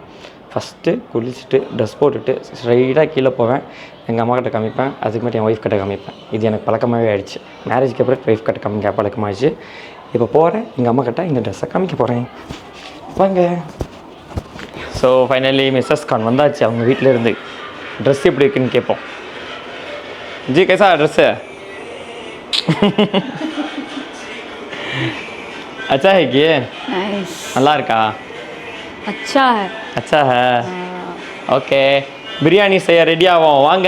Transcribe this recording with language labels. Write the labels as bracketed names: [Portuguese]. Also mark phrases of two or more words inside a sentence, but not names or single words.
[Tamil] ஃபஸ்ட்டு குளிச்சுட்டு ட்ரெஸ் போட்டுட்டு ஸ்ட்ரைட்டாக கீழே போவேன், எங்கள் அம்மா கிட்ட காமிப்பேன். அதுக்கு மட்டும் என் ஒய்ஃப் கிட்ட காமிப்பேன். இது எனக்கு பழக்கமாகவே ஆகிடுச்சு. மேரேஜ்க்கு அப்புறம் ஒய்ஃப் கிட்ட காமிக்க பழக்கமாகிடுச்சு. இப்போ போகிறேன் எங்கள் அம்மா கிட்ட இந்த ட்ரெஸ்ஸை காமிக்க போகிறேன். வாங்க. [English] So finally Mrs [Tamil] கான் வந்தாச்சு. அவங்க வீட்டில் இருந்து ட்ரெஸ் எப்படி இருக்குன்னு கேட்போம். [Hindi] जी कैसा ड्रेस है? अच्छा है कि [English] नाइस. [Tamil] நல்லா இருக்கா? [Hindi] अच्छा है. [Tamil] ஓகே, பிரியாணி செய்ய ரெடி ஆகும். வாங்க.